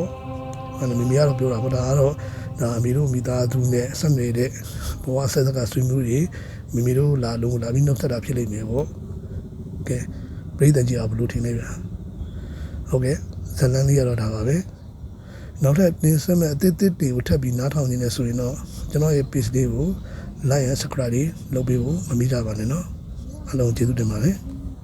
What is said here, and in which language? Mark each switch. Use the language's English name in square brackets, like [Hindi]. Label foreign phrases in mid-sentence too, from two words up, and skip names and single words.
[Burmese] ပေါ့အဲ့မမေကတော့ပြောတာပေါ့ဒါကတော့ဒါအမေတို့မိသားစုနဲ့ဆက်နေတဲ့ဘဝဆက်စကဆွေးမျိုးတွေမိမိတို့လာပြီးနှုတ်ဆက်တာဖြစ်လိမ့်မယ်ပေါ့ကဲပြည်သက်ကြီးကဘလို့ထင်နေဗျာဟုတ်ကဲ့ဇလန်းလေးကတော့ဒါပါပဲနောက်ထပ်တင်ဆက်မဲ့အသစ်တွေကိုထပ်ပြီးနားထောင်နေနေဆိုရင်တော့ကျွန်တော်ရဲ့ page လေးကို [English] like and subscribe [Burmese] လုပ်ပေးဖို့မမေ့ကြပါနဲ့เนาะအားလုံးကျေးဇူးတင်ပါတယ်